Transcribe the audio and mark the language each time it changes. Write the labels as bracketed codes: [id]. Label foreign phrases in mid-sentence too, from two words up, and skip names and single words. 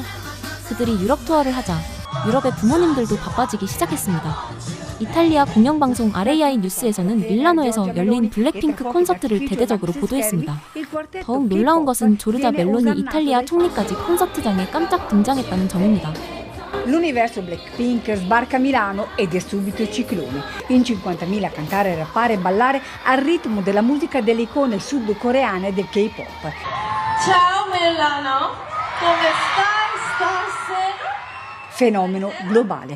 [ko] 그들이 유럽 투어를 하자 유럽의 부모님들도 바빠지기 시작했습니다. 이탈리아 공영방송 RAI 뉴스에서는 밀라노에서 열린 블랙핑크 콘서트를 대대적으로 보도했습니다. 더욱 놀라운 것은 조르자 멜로니 이탈리아 총리까지 콘서트장에 깜짝 등장했다는 점입니다. [it] L'universo Blackpink sbarca a Milano ed è subito ciclone. In 50.000 a cantare, rappare e ballare al ritmo della musica delle icone sudcoreane del K-pop. Ciao Milano, come stai stasera? Fenomeno globale.